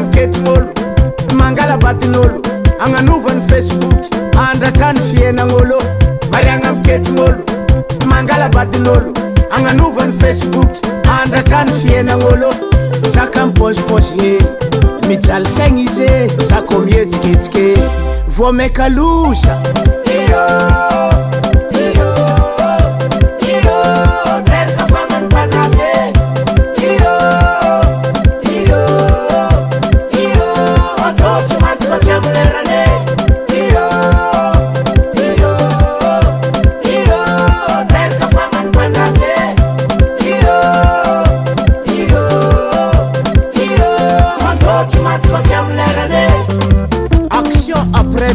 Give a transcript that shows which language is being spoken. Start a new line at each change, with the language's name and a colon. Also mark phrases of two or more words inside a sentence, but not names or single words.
Malagasy: miketin'olo Mangala batin'olo Agnanova ny Facebook Andratra ny fiainagn'olo Variagna miketin'olo Mangala batin'olo Agnanova ny Facebook Andratra ny fiainagn'olo Zaka mipôzipôzy Mijaly saigny izy Zaka mihetsiketsike Vao meka losa Iyo Iyo Iyo Terka famany pandrase Iyo Iyo Iyo Atao tsy mantoka tsy amy lerane Iyo Iyo Iyo Terka famany pandrase Iyo Iyo Iyo Atao tsy mantoka tsy amy lerane
French: Action après